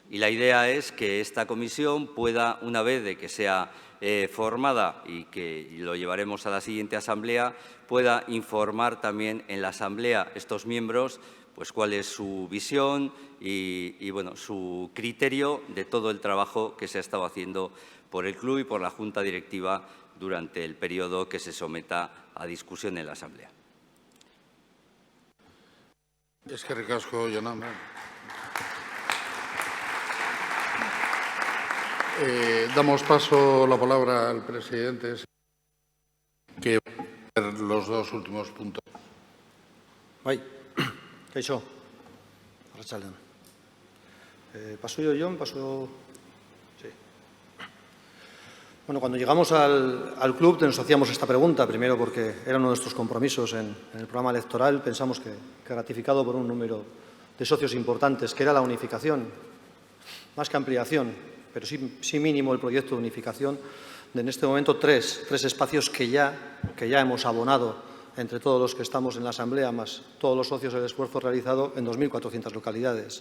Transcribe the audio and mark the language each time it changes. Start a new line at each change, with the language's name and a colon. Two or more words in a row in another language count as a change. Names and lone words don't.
Spanish: Y la idea es que esta comisión pueda, una vez de que sea formada y que lo llevaremos a la siguiente asamblea, pueda informar también en la asamblea estos miembros pues cuál es su visión y su criterio de todo el trabajo que se ha estado haciendo por el club y por la Junta Directiva durante el periodo que se someta a discusión en la asamblea.
Basque: Eskerrik asko, Yolanda.
Spanish: Damos paso la palabra al presidente, que Los dos últimos puntos.
Basque: Bai, kaixo, arratsaldean.
Spanish: ¿Paso yo, Jon? ¿Paso? Sí. Bueno, cuando llegamos al club nos hacíamos esta pregunta, primero porque era uno de nuestros compromisos en el programa electoral, pensamos que ratificado por un número de socios importantes, que era la unificación, más que ampliación, pero sí mínimo el proyecto de unificación, de en este momento tres espacios que ya hemos abonado entre todos los que estamos en la Asamblea, más todos los socios del esfuerzo realizado en 2.400 localidades.